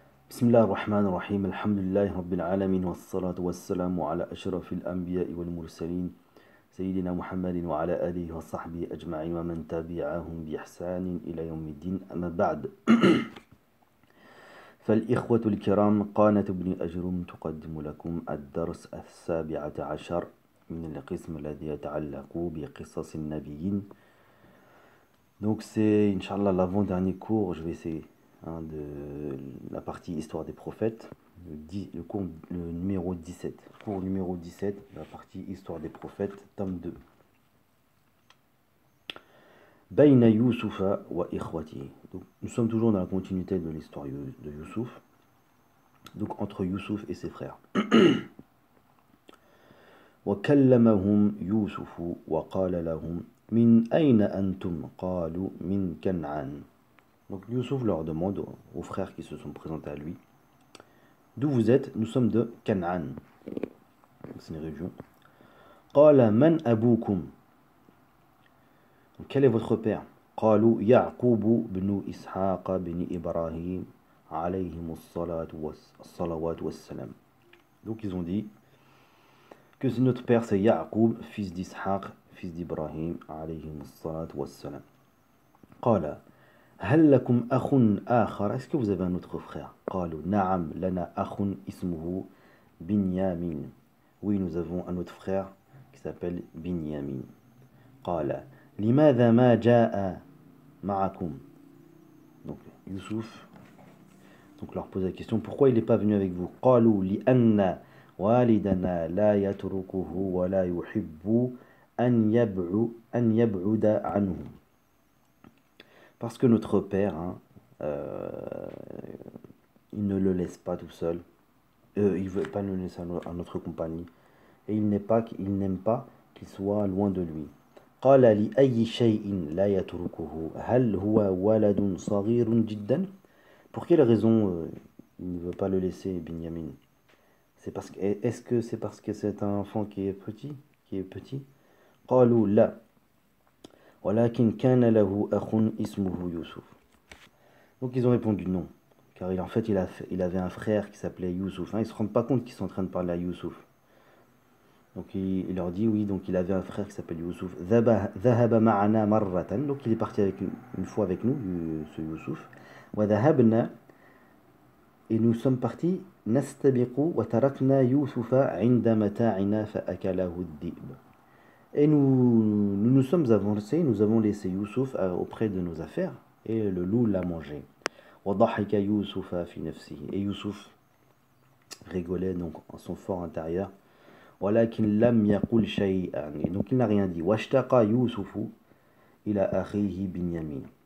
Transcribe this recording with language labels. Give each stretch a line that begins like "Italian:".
Arabic: بسم الله الرحمن الرحيم الحمد لله رب العالمين والصلاة والسلام على أشرف الأنبياء والمرسلين سيدنا محمد وعلى آله وصحبه أجمعين ومن تبعهم بإحسان إلى يوم الدين أما بعد فالإخوة الكرام قناة ابن أجرم تقدم لكم الدرس 17 من القسم الذي يتعلق بقصص النبيين.
French: Donc c'est Inch'Allah l'avant-dernier cours, je vais essayer de la partie histoire des prophètes, le numéro 17, cours numéro 17, la partie histoire des prophètes, tome 2.
Arabic: Bayna Youssoufa wa ikhwati.
French: Donc nous sommes toujours dans la continuité de l'histoire de Youssouf, donc entre Youssouf et ses frères.
Arabic: وكلمهم يوسف وقال لهم من أين أنتم قالوا من كنعان.
French: Donc Youssouf leur demande aux frères qui se sont présentés à lui, d'où vous êtes? Nous sommes de Canaan. C'est une région.
Arabic: قال من أبوكم.
French: Donc, quel est votre père?
Arabic: قالوا يعقوب بن إسحاق بن إبراهيم عليهم الصلوات والسلام.
French: Donc ils ont dit que notre père c'est Ya'qub, fils d'Ishaq, fils d'Ibrahim
Arabic: عليهم الصلاة والسلام. قال هل لكم أخ آخر.
French: Est-ce que vous avez un autre frère?
Arabic: قالوا نعم لنا أخ اسمه بنيامين.
French: Oui, nous avons un autre frère qui s'appelle Binyamin.
Arabic: قال لماذا ما جاء معكم.
French: Donc Youssouf leur pose la question, pourquoi il n'est pas venu avec vous?
Arabic: قالوا لأن والدنا لا يتركه ولا يحب أن يبعد عنه.
French: Parce que notre père, il ne le laisse pas tout seul, il ne veut pas le laisser à notre compagnie, et il n'aime pas qu'il soit loin de lui.
Arabic: قال لأي شيء لا يتركه هل هو ولد صغير جدا.
French: Pour quelle raison il ne veut pas le laisser, Binyamin? Est-ce que c'est parce que c'est un enfant qui est petit?
Arabic: قالوا لا ولكن كان له أخ اسمه يوسف.
French: Donc ils ont répondu non, car en fait il avait un frère qui s'appelait Youssouf. Ils ne se rendent pas compte qu'ils sont en train de parler à Youssouf. Donc il leur dit oui, donc il avait un frère qui s'appelle Youssouf.
Arabic: ذهب معنا مرة.
French: Donc il est parti une fois avec nous, ce Youssouf.
Arabic: وذهبنا.
French: Et nous sommes partis
Arabic: نستبق وتركنا يوسف عند متاعنا فأكله الذئب.
French: Et nous sommes avancés, nous avons laissé Youssouf auprès de nos affaires, et le loup l'a mangé.
Arabic: وضحك يوسف في نفسه.
French: Et Youssouf rigolait donc en son fort intérieur.
Arabic: ولكن لم يقل شيئا.
French: Et donc il n'a rien dit.
Arabic: واشتاق يوسف إلى أخيه بنيامين.